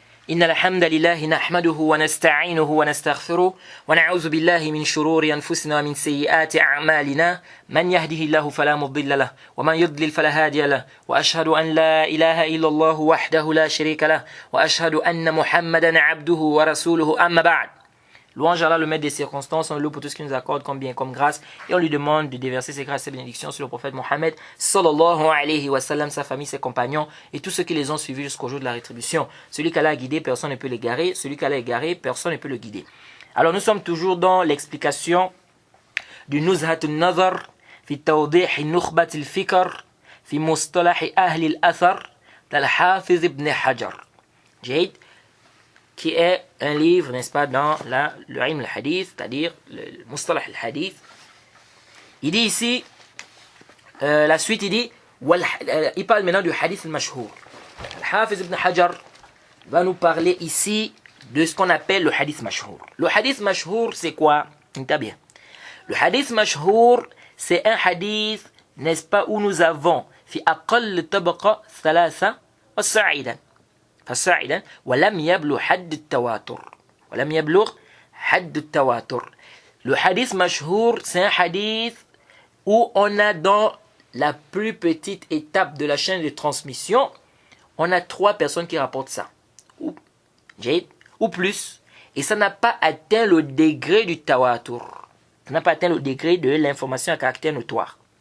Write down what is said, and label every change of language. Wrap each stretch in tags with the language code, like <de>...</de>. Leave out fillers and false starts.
<ar>إن الحمد لله نحمده ونستعينه ونستغفره ونعوذ بالله من شرور أنفسنا ومن سيئات أعمالنا من يهده الله فلا مضل له ومن يضلل فلا هادي له وأشهد أن لا إله إلا الله وحده لا شريك له وأشهد أن محمدا عبده ورسوله أما بعد.</ar> <fr>Louange à Allah, le maître des circonstances, on le loue pour tout ce qu'il nous accorde comme bien, comme grâce, et on lui demande de déverser ses grâces et bénédictions sur le prophète Mohammed,</fr> <ar>sallallahu alayhi wa sallam,</ar> <fr>sa famille, ses compagnons, et tous ceux qui les ont suivis jusqu'au jour de la rétribution. Celui qu'Allah a guidé, personne ne peut l'égarer, celui qu'Allah a égaré, personne ne peut le guider. Alors nous sommes toujours dans l'explication du Nuzhat al-Nazar, fi tawdih nukhbat al-fikr, fi mustalah ahli al-athar, d'Al-Hafiz ibn Hajar. Jade, qui est un livre, n'est-ce pas, dans le ilm al-hadith, c'est-à-dire le mustalah al-hadith. Il dit ici, la suite, il dit, il parle maintenant du hadith al-mashhour. Al-Hafiz ibn Hajar va nous parler ici de ce qu'on appelle le hadith mashhour. Le hadith mashhour, c'est quoi? Bien. Le hadith mashhour, c'est un hadith, n'est-ce pas, où nous avons,</fr> <ar>fi aqall tabaqa thalatha wa sa'idan. فصاعدا ولم يبلغ حد التواتر ولم يبلغ حد التواتر.</ar> <fr>Le hadith mashhour, c'est un hadith où on a dans la plus petite étape de la chaîne de transmission, on a 3 personnes qui rapportent ça ou plus, et ça n'a pas atteint le degré du tawatur, ça n'a pas atteint le degré de l'information à caractère notoire.</fr>